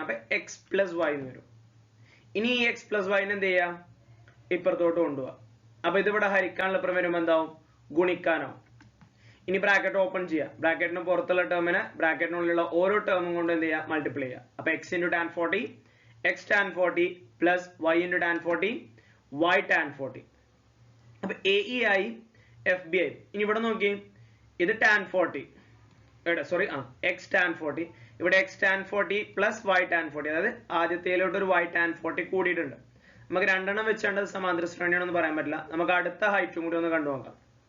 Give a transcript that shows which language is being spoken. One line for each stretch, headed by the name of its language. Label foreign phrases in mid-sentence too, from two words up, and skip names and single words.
Malayalam: അപ്പൊ X പ്ലസ് Y എന്ന് വരും. ഇനി ഈ X പ്ലസ് Y എന്ത് ചെയ്യാം? ഇപ്പുറത്തോട്ട് കൊണ്ടുപോവാം. അപ്പൊ ഇതിവിടെ ഹരിക്കാനുള്ള പുറം വരുമ്പോ എന്താവും? ഗുണിക്കാനാവും. ഇനി
English: bracket open
Malayalam: ചെയ്യാം. ബ്രാക്കറ്റിന് പുറത്തുള്ള ടേമിനെ ബ്രാക്കറ്റിനുള്ളിലുള്ള ഓരോ ടേമും കൊണ്ട് എന്ത് ചെയ്യുക? മൾട്ടിപ്ലൈ ചെയ്യുക. അപ്പൊ
English: X into tan 40, X tan 40
Malayalam: പ്ലസ്
English: Y into tan 40, Y tan 40.
Malayalam: അപ്പൊ AE ആയി, FB ആയി. ഇനി ഇവിടെ നോക്കി, ഇത് tan 40, X tan 40. ഇവിടെ X tan 40 പ്ലസ് Y tan 40, അതായത് ആദ്യത്തേലോട്ട് ഒരു Y tan 40 കൂടിയിട്ടുണ്ട്. നമുക്ക് രണ്ടെണ്ണം വെച്ചാണ്ട് സമാന്തര ശ്രേണിയാണെന്ന് പറയാൻ പറ്റില്ല. നമുക്ക് അടുത്ത ഹൈറ്റും കൂടി ഒന്ന് കണ്ടു നോക്കാം.